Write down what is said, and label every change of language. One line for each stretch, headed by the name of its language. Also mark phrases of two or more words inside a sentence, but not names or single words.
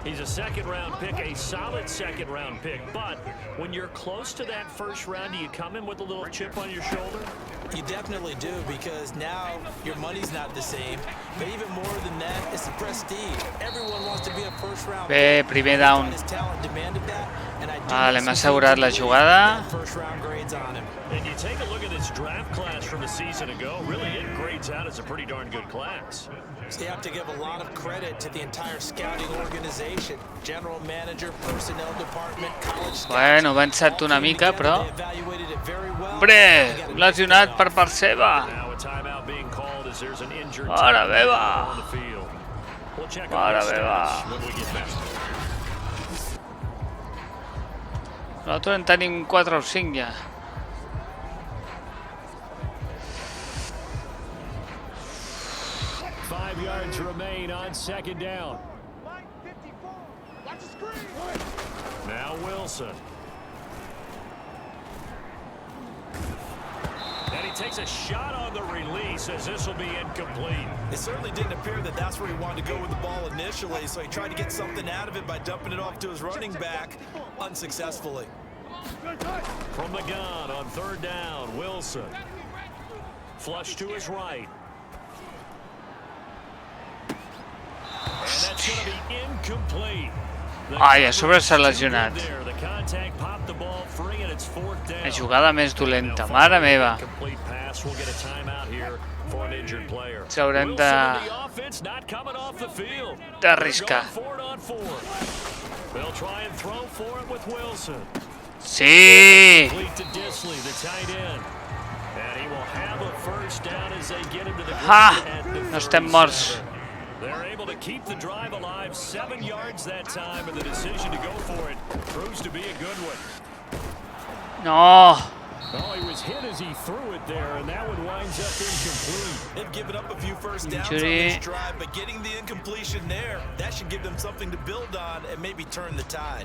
English: He's a second-round pick, a solid second-round pick. But when you're close to that first round, do you come in with a little chip on your shoulder? You definitely do, because now your money's not the same. But even more than that, it's the prestige. Everyone wants to be a first-round
Catalan: Bé,
English: pick.
Catalan: primer down.
English: His talent demanded that, and I do
Catalan: Vale,
English: not
Catalan: m'ha
English: see
Catalan: assegurat la
English: teams
Catalan: jugada.
English: that first-round grades on him. And you take a look at this draft class from a season ago, really it grades out as a pretty darn good class. So you have to give a lot of credit to the entire scouting organization, general manager, personnel department, college scouts.
Catalan: Bueno, va ensat una mica, però...
English: They evaluated it very well.
Catalan: Hombre, lesionat per part seva.
English: Now a timeout being called as there's an injured
Catalan: Mare
English: player
Catalan: meva.
English: on the field. We'll check
Catalan: Mare
English: on the
Catalan: meva.
English: stats when we get back.
Catalan: Nosaltres en tenim 4 o 5 ja.
English: Five yards remain on second down. Now Wilson. And he takes a shot on the release as this will be incomplete. It certainly didn't appear that that's where he wanted to go with the ball initially, so he tried to get something out of it by dumping it off to his running back unsuccessfully. From the gun on third down, Wilson. Flush to his right. And that's going to be incomplete.
Catalan: Ai, a sobre s'ha lesionat.
English: The contact popped the ball free and it's fourth down.
Catalan: La jugada més dolenta, mare meva.
English: Complete pass. We'll get a timeout here for an injured player.
Catalan: S'haurem
English: Wilson in the offense not coming off the field.
Catalan: d'arriscar.
English: They're going 4-on-4. They'll try and throw for it with Wilson.
Catalan: Sí!
English: Complete to Disley, the tight end. And he will have a first down as they get into the Ha! at the
Catalan: No estem morts.
English: 37. They're able to keep the drive alive, 7 yards that time, and the decision to go for it proves to be a good one.
Catalan: No!
English: Oh, he was hit as he threw it there, and that one winds up incomplete. They've given up a few first downs on Injury. this drive, but getting the incompletion there, that should give them something to build on and maybe turn the tide.